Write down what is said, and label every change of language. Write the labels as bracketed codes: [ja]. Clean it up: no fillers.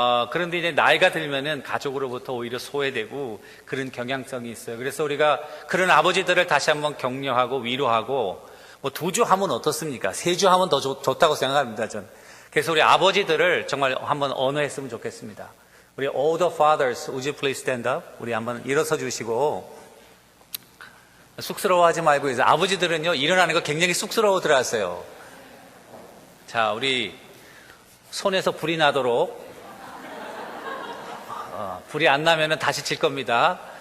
[ko] 그런데 이제 나이가 들면은 가족으로부터 오히려 소외되고 그런 경향성이 있어요. 그래서 우리가 그런 아버지들을 다시 한번 격려하고 위로하고 2주 하면 어떻습니까? 3주 하면 더 좋다고 생각합니다, 전. 그래서 우리 아버지들을 정말 한번 언어했으면 좋겠습니다. 우리 [en] all the fathers, would you please stand up? [ko] 우리 한번 일어서 주시고, 쑥스러워하지 말고, 이제 아버지들은요, 일어나는 거 굉장히 쑥스러워들 하세요. 자, 우리 손에서 불이 나도록, 불이 안 나면은 다시 칠 겁니다.